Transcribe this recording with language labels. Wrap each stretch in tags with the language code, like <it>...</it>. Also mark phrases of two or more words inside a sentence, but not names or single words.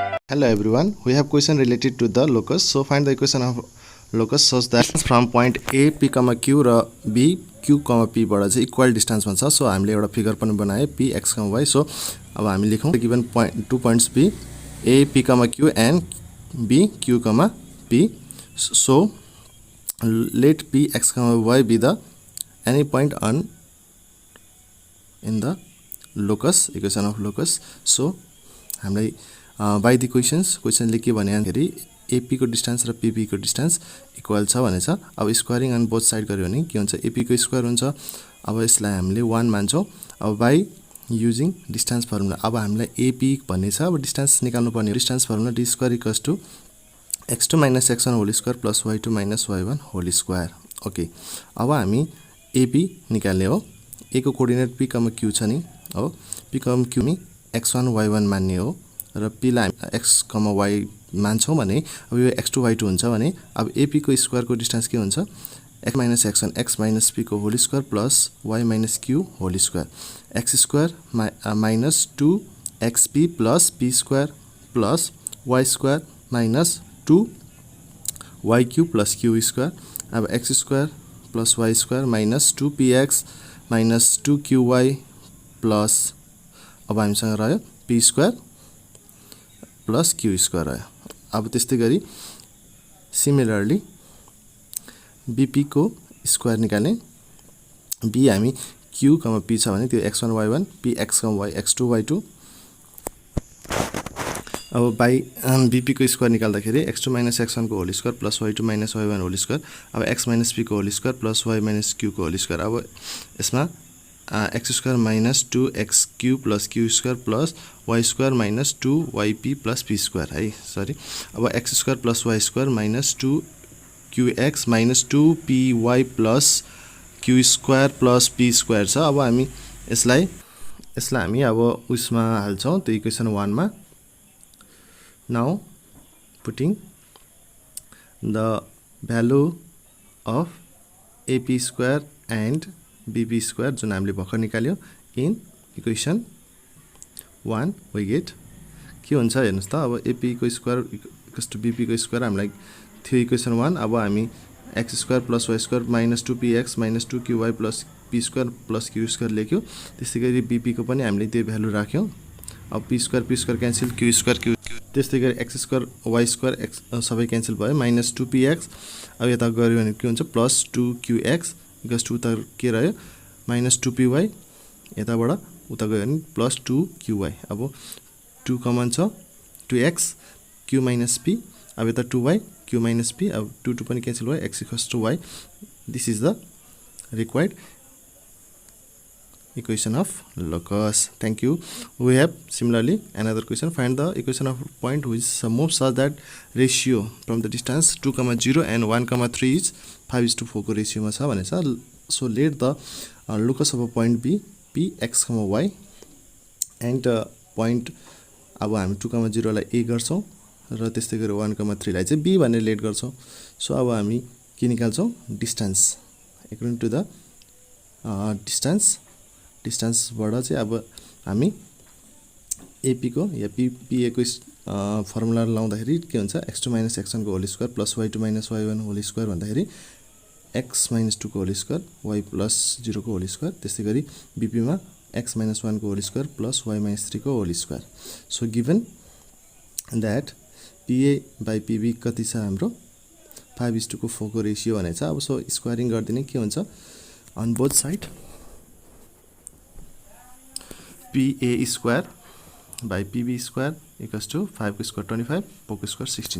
<en>Hello everyone, we have question related to the locus. So find the equation of locus such that from point A P, Q र B Q, P</en> <ne>बाट चाहिँ</ne> <en>equal distance भन्छ.</en> <ne>सो हामीले एउटा फिगर पनि बनाए P x, y. सो अब हामी लेखौं</ne> <en>given point 2 points B A P, Q and B Q, P. So let P x, y be the any point on in the locus, equation of locus.</en> <ne>So हामीलाई</ne> <en>by the questions</en> <ne>ले के भने अन्तखेरि AP को डिस्टेन्स र PP को डिस्टेन्स इक्वल छ भनेछ. अब</ne> <en>squaring on both side</en> <ne>गर्यो भने के हुन्छ, AP को स्क्वायर हुन्छ. अब यसलाई हामीले 1 मान्छौं. अब</ne> <en>by using distance formula</en> <ne>अब हामीलाई AP भन्ने छ. अब</ne> <en>distance</en> <ne>निकाल्नु पर्ने</ne> <en>distance formula d square equals to x2 - x1 whole square plus y2 - y1 whole square.</en> <ne>ओके, अब हामी AP निकाल्ने हो. A को कोर्डिनेट P, Q छ नि. हो, P, Q नि x1 y1 मान्ने हो र P लाई x, y मान्छौं भने अब यो x2 y2 हुन्छ भने अब AP को स्क्वायर को डिस्टेन्स के हुन्छ,</ne> <en>x - x1 x - p को whole square plus y - q whole square. x square minus 2xp plus p square plus y square minus 2yq plus q square. अब x square plus y square minus 2px minus 2qy plus</en> <ne>अब हामीसँग रह्यो</ne> <en>p square plus q square रह्यो.</en> <ne>अब त्यस्तै गरी सिमिलरली bp को स्क्वायर निकाल्ने. b हामी q, p छ भने त्यो x1 y1 p x, y x2 y2.</ne> <en>अब by bp को square निकाल्दाखेरि x2 - x1 को whole square plus y2 - y1 whole square. अब x - p को whole square plus y - q को होल स्क्वायर.</en> <ne>अब यसमा</ne> <en>x square minus 2xq plus q square plus y square minus 2yp plus p square है. sorry, अब x square plus y square minus 2qx minus 2py plus q square plus p square छ.</en> <ne>अब हामी यसलाई हामी अब उसमा हाल्छौं त्यो इक्वेसन 1 मा.</ne> <en>now putting the value of AP square and BP square</en> <ne>जुन हामीले भर्खर निकाल्यो</ne> <en>in equation 1 we get</en> <ne>के हुन्छ हेर्नुस् त.</ne> <en>अब AP को square equals to BP को स्क्वायर</en> <ne>हामीलाई थियो</ne> <en>इक्वेसन 1. अब हामी x square plus y square minus 2px minus 2qy plus p square plus q square लेख्यो.</en> <ne>त्यसैगरी BP को पनि हामीले त्यो भ्यालु राख्यौं.</ne> <en>अब p square cancel q square q.</en> <ne>त्यस्तै गरी</ne> <en>x square y square x</en> <ne>सबै क्यान्सल भयो माइनस 2px. अब यता गर्यो भने के हुन्छ प्लस 2qx इक्वल्स टु उता के रह्यो माइनस 2py. यताबाट उता गयो भने प्लस 2qy. अब 2 कमन छ 2x q माइनस p. अब यता 2y q माइनस p. अब 2 पनि क्यान्सल भयो x</ne> <en>equals to</en> <ne>y.</ne> <en>this is the required equation of locus. Thank you. We have similarly another question. Find the equation of point which moves such that ratio from the distance 2, 0 and 1, 3 is 5:4 को ratio</en> <ne>मा छ भनेछ.</ne> <en>So let the locus of a point be p x, y and point</en> <ne>अब हामी 2, 0 लाई a गर्छौं र त्यस्तै गरी 1, 3 लाई चाहिँ b भनेर लेट गर्छौं. सो अब हामी के निकाल्छौं डिस्टेन्स</ne> <en>according to the</en> <ne>डिस्टेन्स बाट चाहिँ अब हामी AP को या PA को फर्मुला लाउँदाखेरि के हुन्छ x2 - x1 को</ne> <en>whole square plus y2 - y1 whole square</en> <ne>भन्दाखेरि x - 2 को होल स्क्वायर y प्लस 0 को होल स्क्वायर. त्यस्तै गरी BP मा x - 1 को</ne> <en>whole square plus y - 3</en> <ne>को होल स्क्वायर.</ne> <en>so given that</en> <ne>PA बाइ PB कति छ हाम्रो 5:4 को रेशियो भनेछ.</ne> <en>अब so squaring गर्दिने के हुन्छ on both side PA square by PB square equals to 5 को स्क्वायर 25 4 को स्क्वायर 16.</en>